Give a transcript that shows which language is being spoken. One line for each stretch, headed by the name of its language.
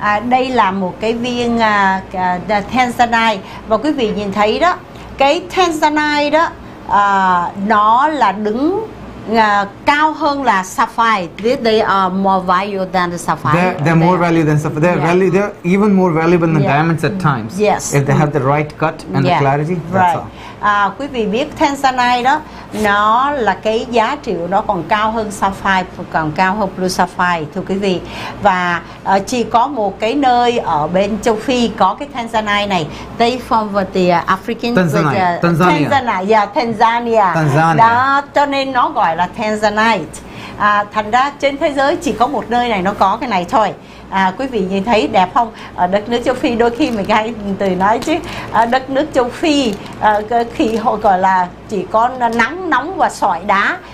Vietnamese: Đây là một cái viên Tanzanite, và quý vị nhìn thấy đó, cái Tanzanite đó nó là đứng cao hơn là sapphire.
English: They are more valuable than the sapphire. They're more valuable than sapphire. They're even more valuable than diamonds at times. Yes. If they have the right cut and the clarity. That's all.
Vietnamese: Quý vị biết Tanzanite đó, nó là cái giá trị của nó còn cao hơn sapphire, còn cao hơn blue sapphire, thưa quý vị. Và chỉ có một cái nơi ở bên châu Phi có cái Tanzanite này.
English: They from the African Tanzania.
Vietnamese: Đó, cho nên nó gọi là Tanzanite. Thành ra trên thế giới chỉ có một nơi này nó có cái này thôi. Quý vị nhìn thấy đẹp không? Ở đất nước châu Phi đôi khi mình hay từ nói chứ, đất nước châu Phi khi họ gọi là chỉ có nắng nóng và sỏi đá.